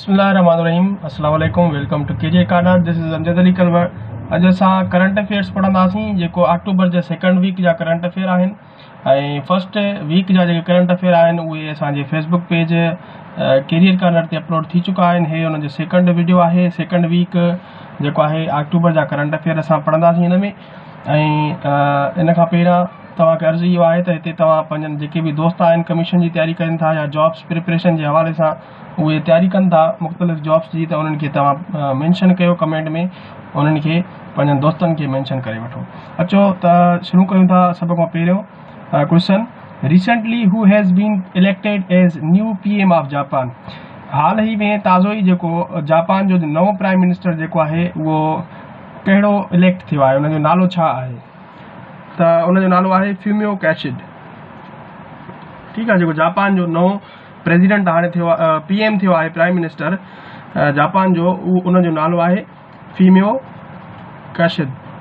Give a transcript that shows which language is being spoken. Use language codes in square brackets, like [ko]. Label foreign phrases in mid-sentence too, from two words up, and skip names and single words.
[ar] بسم الله الرحمن الرحيم السلام عليكم [en] welcome to KJ Corner. this is Amjad Ali Kalwar. [sd] अॼु असां [en] current affairs [sd] पढ़ंदासीं जेको अक्टूबर जे [en] second week [sd] जा [en] current affair [sd] आहिनि ऐं [en] first week [sd] जा जेके [en] current affair [sd] आहिनि उहे असांजे [en] Facebook page Career Corner [sd] ते अपलोड थी चुका आहिनि। हे हुन जो [en] second video [sd] आहे। [en] second week [sd] जेको आहे अक्टूबर जा [en] current affair [sd] असां पढ़ंदासीं हिन में। ऐं इन खां पहिरियां तव्हांखे अर्ज़ु इहो आहे त हिते तव्हां पंहिंजनि जेके बि दोस्त आहिनि कमीशन जी तयारी कनि था या [en] jobs preparation [sd] जे हवाले सां उहे तयारी कनि था मुख़्तलिफ़ जॉब्स जी, त उन्हनि खे तव्हां मेंशन कयो कमेंट में, उन्हनि खे पंहिंजनि दोस्तनि खे मेंशन करे वठो। अचो त शुरू कयूं था। सभ खां पहिरियों क्वेश्चन, [en] recently who has been elected as new PM of Japan. [sd] हाल ई में ताज़ो ई जेको जापान जो नओं [en] prime minister [sd] जेको आहे उहो कहिड़ो इलेक्ट थियो आहे, उनजो नालो छा आहे? त उनजो नालो आहे फ्यूमियो किशिदा। ठीकु आहे। जेको जापान जो नओं प्रेसिडेंट हाणे थियो आहे, PM थियो आहे, [en] prime minister [sd] जापान जो, उनजो नालो आहे फ्यूमियो किशिदा।